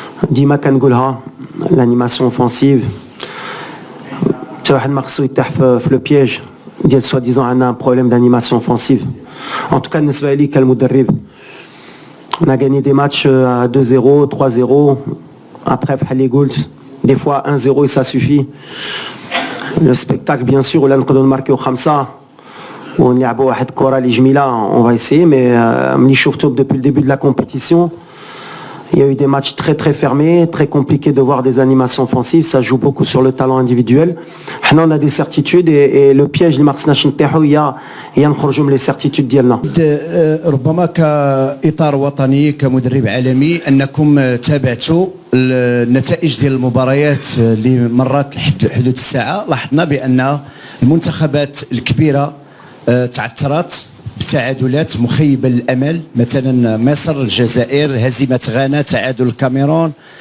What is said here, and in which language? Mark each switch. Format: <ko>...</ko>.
<ar>ديما كنقولها</ar> <fr>l'animation offensive.</fr> <ar>حتى واحد ما خصو يطيح في</ar> <fr>لو بييج</fr> <ar>ديال</ar> <fr>soi-disant</fr> <ar>عندنا</ar> <fr>un problème d'animation offensive. En tout cas</fr> <ar>بالنسبه لي كالمدرب</ar> <fr>on a gagné des matchs à 2-0, 3-0. Après</fr> <ar>بحال اللي قلت</ar> <fr>des fois 1-0 et ça suffit. Le spectacle bien sûr</fr> <ar>ولا نقدروا نماركيو 5 ونلعبوا واحد الكره اللي جميله.</ar> <fr>On va essayer. Mais</fr> <ar>ملي شفتو</ar> <fr>depuis le début de la compétition, il y a eu des matchs très très fermés, très compliqués de voir des animations offensives. Ça joue beaucoup sur le talent individuel. On a des certitudes et le piège</fr> <ar>اللي ما خصناش نطيحوا هي نخرجوا من</ar> <fr>les certitudes</fr> <ar>ديالنا. ربما كإطار وطني كمدرب عالمي أنكم تابعتوا النتائج ديال المباريات اللي مرت حدود الساعة. لاحظنا بأن المنتخبات الكبيرة تعثرت بتعادلات مخيبة للأمل، مثلا مصر، الجزائر، هزيمة غانا، تعادل الكاميرون.</ar>